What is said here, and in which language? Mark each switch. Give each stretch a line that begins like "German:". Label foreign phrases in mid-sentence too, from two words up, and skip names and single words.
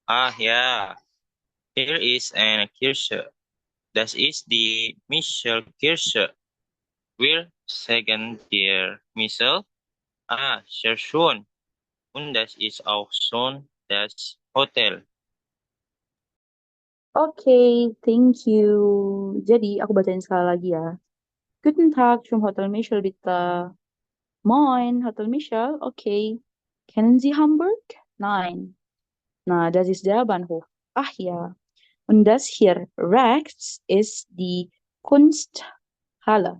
German: Ah, ja. Hier ist eine Kirche. Das ist die Michel-Kirche. Wir sagen der Michel. Ah, sehr schön. Und das ist auch schon das Hotel.
English: Oke, thank you.
Indonesian: Jadi, aku bacain sekali lagi ya.
German: Guten Tag zum Hotel Michel, bitte. Moin, Hotel Michel. Okay. Kennen Sie Hamburg? Nein. Na, das ist der Bahnhof. Ach ja. Und das hier rechts ist die Kunsthalle.